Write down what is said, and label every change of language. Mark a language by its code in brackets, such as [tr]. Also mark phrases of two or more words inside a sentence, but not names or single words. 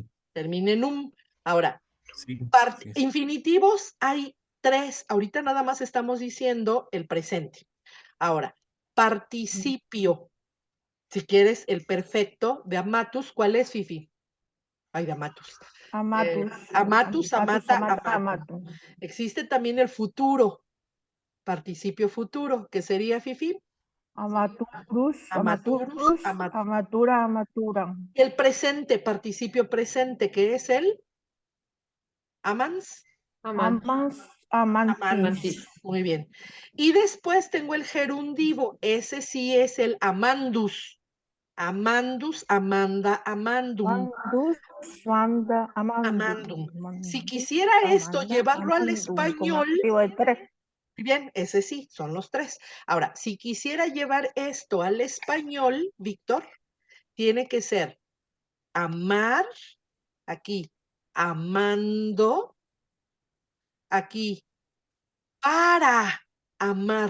[es] Termina en um. Ahora, Sí, sí. infinitivos hay 3. Ahorita nada más estamos diciendo el presente. Ahora, participio. Si quieres el perfecto de amatus, ¿cuál es, Fifi? Ay, de amatus. [la] Amatus. Amatus, amata, amatum. Amatum. [es] Existe también el futuro, participio futuro, que sería, Fifi. [la] Amaturus. Amaturus, Amatura. Amatura. [es] El presente, participio presente, que es el amans. [la] Amans. Amantis. Amantis. [es] Muy bien. Y después tengo el gerundivo. Ese sí es el amandus. [la] Amandus, Amanda, amandum. Amandus. Wanda. Amandum. [es] Si quisiera esto llevarlo al español, bien, ese sí, son los 3. Ahora, si quisiera llevar esto al español, Víctor, tiene que ser amar, aquí, amando, aquí, para amar.